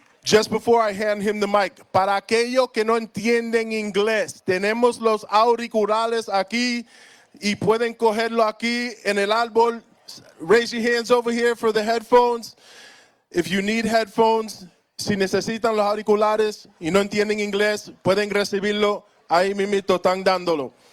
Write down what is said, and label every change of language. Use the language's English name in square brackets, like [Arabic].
[English] Just before I hand him the mic, [Spanish] para aquellos que no entienden inglés, tenemos los auriculares aquí y pueden cogerlo aquí en el árbol. [English] Raise your hands over here for the headphones. If you need headphones, [Spanish] si necesitan los auriculares y no entienden inglés, pueden recibirlo. Ahí mismito están dándolo.